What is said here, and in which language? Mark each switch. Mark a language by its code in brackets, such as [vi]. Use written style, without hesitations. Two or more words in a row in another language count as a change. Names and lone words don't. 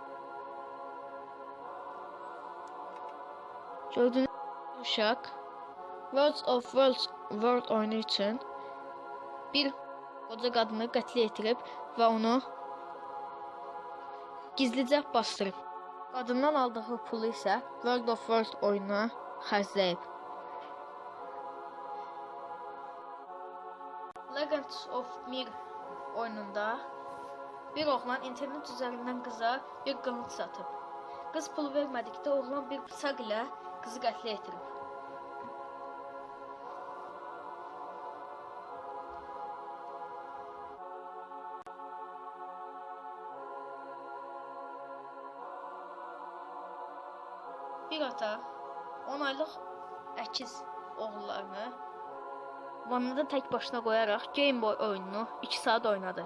[az] Gördüyünüz uşaq World of World oyunu üçün bir qoca qadını qətlə yetirib və onu gizlicə bastırıb. Qadından aldığı pulu isə World of World oyununa xərcləyib. Legends of Mir oyununda bir oğlan internet üzərindən qıza bir qılınc satıb. Qız pul vermədikdə oğlan bir bıçaq ilə qızı qətlə yetirib. Bir ata 10 aylıq əkiz oğullarını vannada tək başına qoyaraq Game Boy oyununu 2 saat oynadı.